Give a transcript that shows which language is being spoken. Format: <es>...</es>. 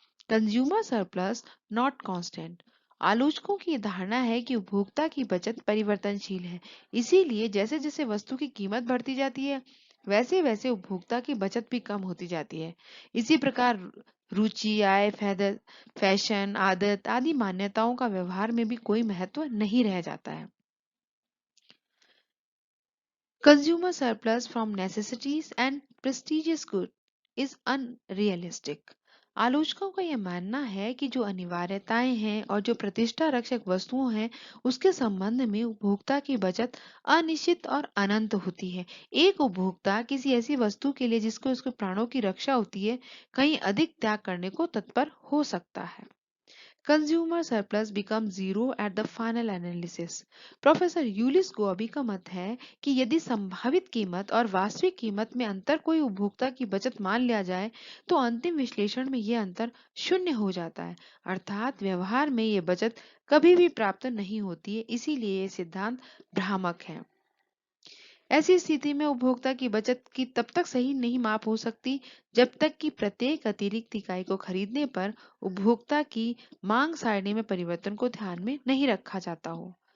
<en>Consumer surplus not constant.</en> <hi>आलोचकों की धारणा है कि उपभोक्ता की बचत परिवर्तनशील है, इसीलिए जैसे जैसे वस्तु की कीमत बढ़ती जाती है वैसे वैसे उपभोक्ता की बचत भी कम होती जाती है। इसी प्रकार रुचि, आय, फैशन, आदत आदि मान्यताओं का व्यवहार में भी कोई महत्व नहीं रह जाता है।</hi> <en>Consumer surplus from necessities and prestigious good is unrealistic.</en> <hi>आलोचकों का यह मानना है कि जो अनिवार्यताएं हैं और जो प्रतिष्ठा रक्षक वस्तुओं हैं उसके संबंध में उपभोक्ता की बचत अनिश्चित और अनंत होती है। एक उपभोक्ता किसी ऐसी वस्तु के लिए जिसको उसके प्राणों की रक्षा होती है कहीं अधिक त्याग करने को तत्पर हो सकता है।</hi> <en>Consumer surplus becomes zero at the final analysis.</en> <hi>Professor यूलिस गोबी का मत है कि यदि संभावित कीमत और वास्तविक कीमत में अंतर कोई उपभोक्ता की बचत मान लिया जाए तो अंतिम विश्लेषण में यह अंतर शून्य हो जाता है, अर्थात व्यवहार में ये बचत कभी भी प्राप्त नहीं होती है। इसीलिए ये सिद्धांत भ्रामक है। ऐसी स्थिति में उपभोक्ता की बचत की तब तक सही नहीं माप हो सकती जब तक कि प्रत्येक अतिरिक्त इकाई को खरीदने पर उपभोक्ता की मांग सारणी में परिवर्तन को ध्यान में नहीं रखा जाता हो।</hi>